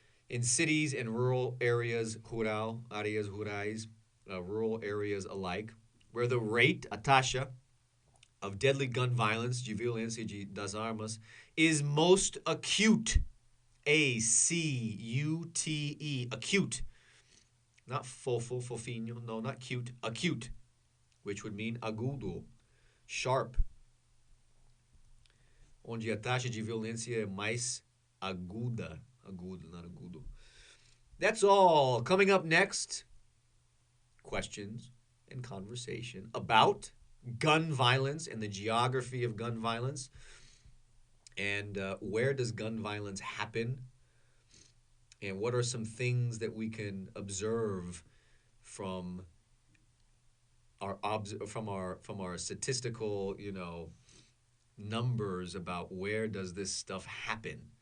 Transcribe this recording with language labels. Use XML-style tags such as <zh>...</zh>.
<en>In cities and rural areas,</en> <pt>áreas rurais,</pt> <en>rural areas alike, where the rate,</en> <pt>a taxa,</pt> <en>of deadly gun violence,</en> <pt>de violência das armas,</pt> <en>is most acute. A-C-U-T-E, acute. Not</en> <pt>fofo, fofinho,</pt> <en>no, not cute, acute, which would mean agudo, sharp.</en> <pt>Onde a taxa de violência é mais aguda.</pt> <en>Agudo, not agudo. That's all. Coming up next, questions and conversation about gun violence and the geography of gun violence. And where does gun violence happen? And what are some things that we can observe from our statistical, numbers about where does this stuff happen?</en>